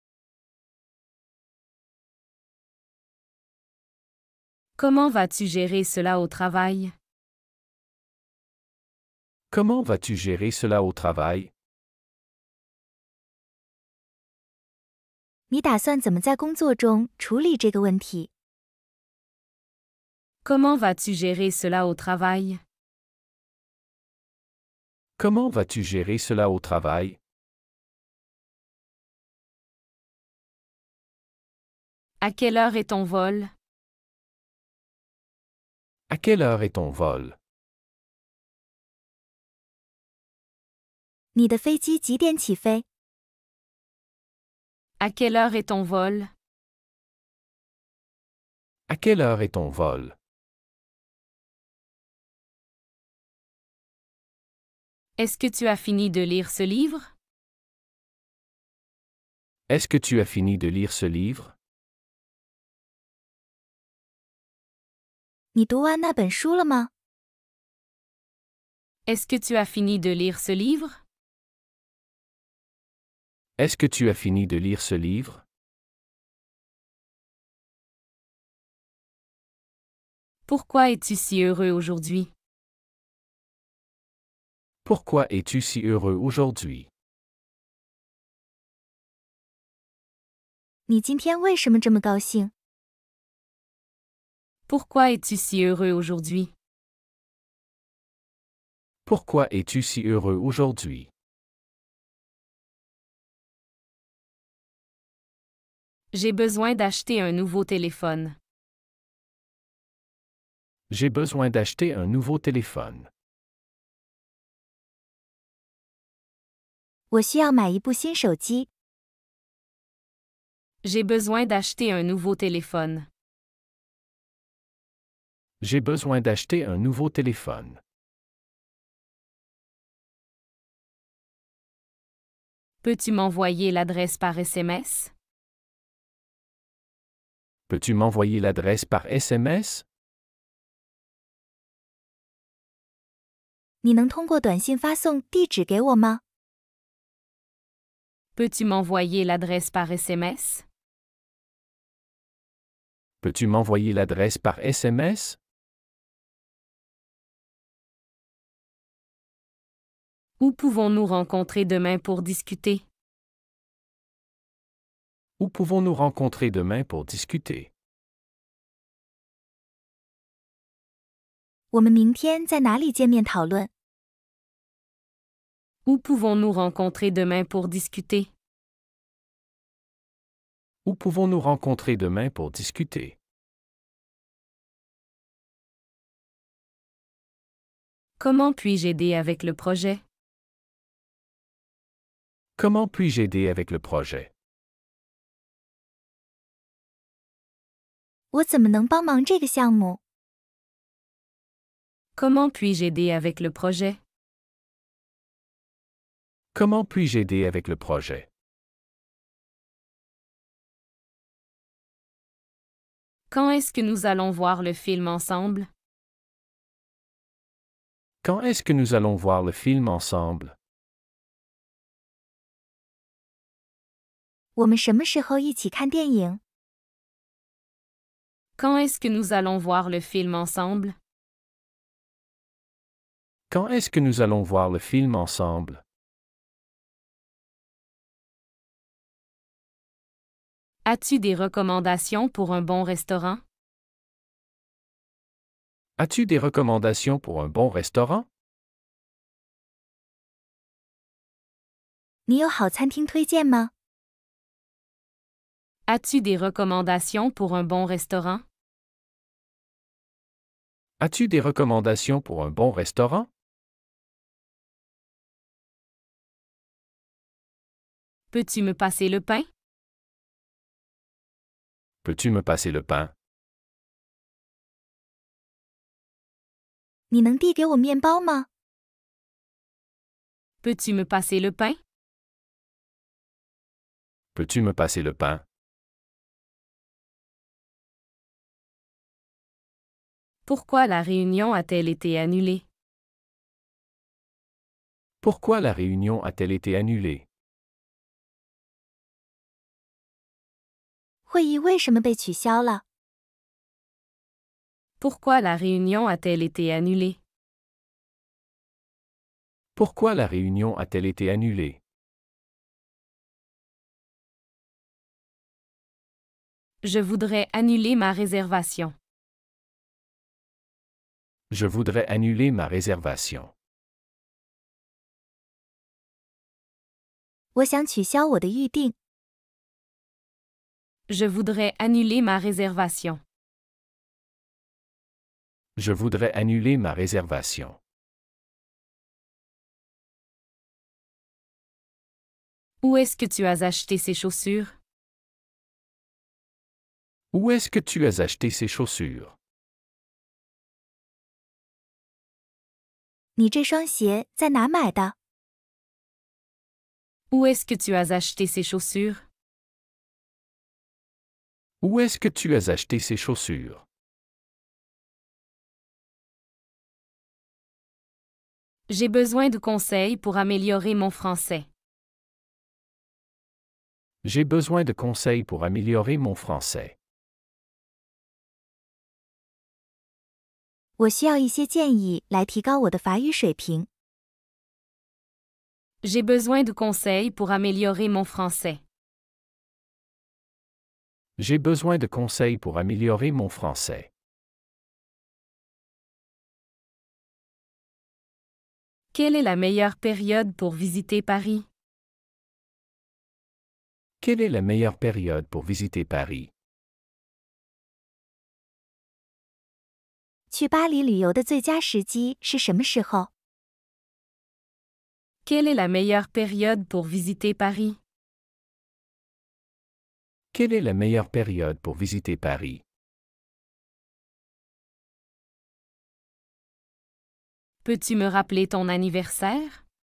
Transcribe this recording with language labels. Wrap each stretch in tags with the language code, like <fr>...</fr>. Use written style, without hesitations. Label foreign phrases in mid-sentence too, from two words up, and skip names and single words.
<fr>Comment vas-tu gérer cela au travail? Comment vas-tu gérer cela au travail?</fr> <zh>你打算怎么在工作中处理这个问题？</zh> <fr>Comment vas-tu gérer cela au travail? Comment vas-tu gérer cela au travail? À quelle heure est ton vol? À quelle heure est ton vol?</fr> <zh>你的飞机几点起飞？</zh> <fr>À quelle heure est ton vol? À quelle heure est ton vol? Est-ce que tu as fini de lire ce livre? Est-ce que tu as fini de lire ce livre?</fr> <zh>你读完那本书了吗？</zh> <fr>Est-ce que tu as fini de lire ce livre? Est-ce que tu as fini de lire ce livre? Pourquoi es-tu si heureux aujourd'hui? Pourquoi es-tu si heureux aujourd'hui?</fr> <zh>你今天为什么这么高兴？</zh> <fr>Pourquoi es-tu si heureux aujourd'hui? Pourquoi es-tu si heureux aujourd'hui? J'ai besoin d'acheter un nouveau téléphone. J'ai besoin d'acheter un nouveau téléphone.</fr> <zh>我需要买一部新手机。</zh> <fr>J'ai besoin d'acheter un nouveau téléphone. J'ai besoin d'acheter un nouveau téléphone. Peux-tu m'envoyer l'adresse par SMS? Peux-tu m'envoyer l'adresse par SMS?</fr> <zh>你能通过短信发送地址给我吗？</zh> <fr>Peux-tu m'envoyer l'adresse par SMS? Peux-tu m'envoyer l'adresse par SMS? Où pouvons-nous rencontrer demain pour discuter? Où pouvons-nous rencontrer demain pour discuter?</fr> <zh>我们明天在哪里见面讨论？</zh> <fr>Où pouvons-nous rencontrer demain pour discuter? Où pouvons-nous rencontrer demain pour discuter? Comment puis-je aider avec le projet? Comment puis-je aider avec le projet?</fr> <zh>我怎么能帮忙这个项目？</zh> <fr>Comment puis-je aider avec le projet? Comment puis-je aider avec le projet? Quand est-ce que nous allons voir le film ensemble? Quand est-ce que nous allons voir le film ensemble?</fr> <zh>我们什么时候一起看电影？</zh> <fr>Quand est-ce que nous allons voir le film ensemble? Quand est-ce que nous allons voir le film ensemble? As-tu des recommandations pour un bon restaurant? As-tu des recommandations pour un bon restaurant?</fr> <zh>你有好餐厅推荐吗？</zh> <fr>As-tu des recommandations pour un bon restaurant? As-tu des recommandations pour un bon restaurant? Peux-tu me passer le pain? Peux-tu me passer le pain?</fr> <zh>你能递给我面包吗？</zh> <fr>Peux-tu me passer le pain? Peux-tu me passer le pain? Pourquoi la réunion a-t-elle été annulée? Pourquoi la réunion a-t-elle été annulée?</fr> <zh>会议为什么被取消了？</zh> <fr>Pourquoi la réunion a-t-elle été annulée? Pourquoi la réunion a-t-elle été annulée? Je voudrais annuler ma réservation. Je voudrais annuler ma réservation.</fr> <zh>我想取消我的预定。</zh> <fr>Je voudrais annuler ma réservation. Je voudrais annuler ma réservation. Où est-ce que tu as acheté ces chaussures? Où est-ce que tu as acheté ces chaussures?</fr> <zh>你这双鞋在哪买的？</zh> <fr>Où est-ce que tu as acheté ces chaussures? Où est-ce que tu as acheté ces chaussures? J'ai besoin de conseils pour améliorer mon français. J'ai besoin de conseils pour améliorer mon français.</fr> <zh>我需要一些建议来提高我的法语水平。</zh> <fr>J'ai besoin de conseils pour améliorer mon français. J'ai besoin de conseils pour améliorer mon français. Quelle est la meilleure période pour visiter Paris? Quelle est la meilleure période pour visiter Paris?</fr> <zh>去巴黎旅游的最佳时机是什么时候？</zh> <fr>Quelle est la meilleure période pour visiter Paris? Quelle est la meilleure période pour visiter Paris? Peux-tu me rappeler ton anniversaire?</fr>